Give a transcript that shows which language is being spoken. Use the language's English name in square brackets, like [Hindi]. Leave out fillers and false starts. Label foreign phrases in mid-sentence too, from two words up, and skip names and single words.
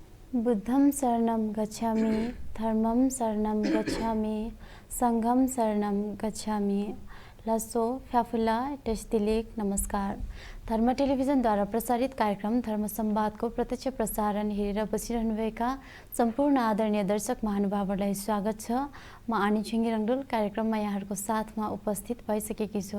[Pali] बुद्धं शरणं गच्छामि, धर्मं शरणं गच्छामि, संघं शरणं गच्छामि। [Eastern Tamang] लसो फ्याफुल्ला टेस्टिलेक नमस्कार। [Nepali] धर्म टेलिभिजनद्वारा प्रसारित कार्यक्रम धर्म संवादको प्रत्यक्ष प्रसारण हेरेर बसिरहनुभएका सम्पूर्ण आदरणीय दर्शक महानुभावहरूलाई स्वागत छ। म आनी छिङ्गी रङ्डुल कार्यक्रममा यहाँहरूको साथमा उपस्थित भइसकेकी छु।